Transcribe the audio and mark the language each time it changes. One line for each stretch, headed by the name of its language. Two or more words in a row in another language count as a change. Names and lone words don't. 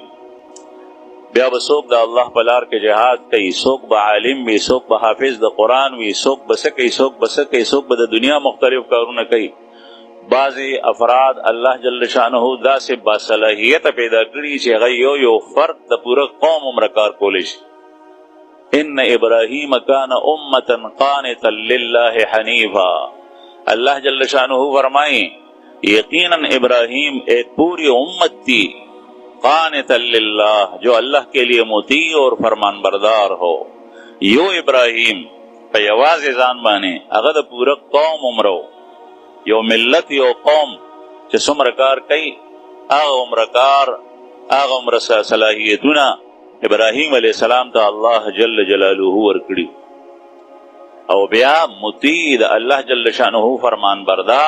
Pashto: بیا به څوک د الله په لار کې جهاد کوي، څوک به عالم وي، څوک به حافظ د قرآن وي، څوک به څه کوي، څوک به څه کوي، څوک به د دنیا مختلف کارونه کوي. بعضې افراد الله جل شانه داسې باصلاحیته پیدا کړي چې هغه یو فرد د پوره قوم عمره کار کولی شي.
Arabic: ان ابراهیم کان امة قانتا لله حنیفا.
Urdu: اللہ جل شانہ فرمائیں یقیناً ابراہیم ایک پوری امت تھی
Arabic: قانتا للہ
Urdu: جو اللہ کے لیے مطیع اور فرمان بردار ہو.
Pashto: یو ابراہیم پہ یواز ځان باندې هغه د پوره قوم عمرو یو ملت یو قوم چې څومره کار کوي هغه عمره کار هغه عمره صلاحیتونه ابراهیم
Arabic: علیہ السلام
Pashto: ته الله جل جلاله ورکړي او بیا مطیع د الله جل شانه فرمان بردار.